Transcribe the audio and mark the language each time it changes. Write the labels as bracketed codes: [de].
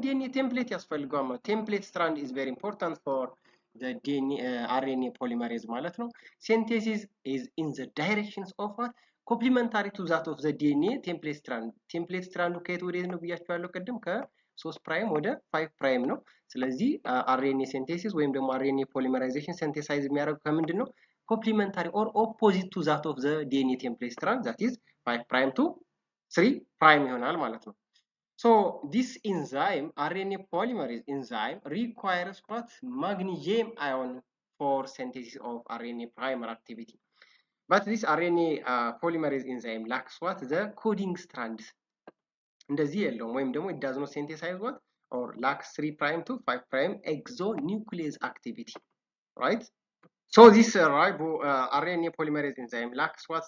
[en] DNA template [am] ያስፈልገዋል ማለት [en] template strand is very important for the DNA RNA polymerase [am] ማለት ነው። [en] synthesis is in the directions of what complementary to that of the DNA template strand [am] ከየት ወዴት ነው ብያችኋለሁ ቅድም 3 ፕራይም ወደ 5 ፕራይም ነው። ስለዚህ አርኤንኤ ሲንቴሲስ ወይም ደግሞ አርኤንኤ ፖሊመራይዜሽን ሲንቴሳይዝ የሚያደርገው ከምንድን ነው? [en] ኮምፕሊመንታሪ ኦር ኦፖዚት ቱ ዛት ኦፍ ዘ ዲኤንኤ ቴምፕሌት ስትራንድ ዛት ኢዝ 5 ፕራይም ቱ 3 ፕራይም [am] ይሆናል ማለት ነው። [en] So this enzyme, RNA polymerase enzyme, requires what? Magnesium ion for synthesis of RNA primer activity. But this RNA polymerase enzyme lacks what? The coding strands. [am] እንደዚህ የለውም ወይም ደግሞ [en] it does not synthesize what? Or lacks 3 prime to 5 prime exonuclease activity, right? So this RNA polymerase enzyme lacks what?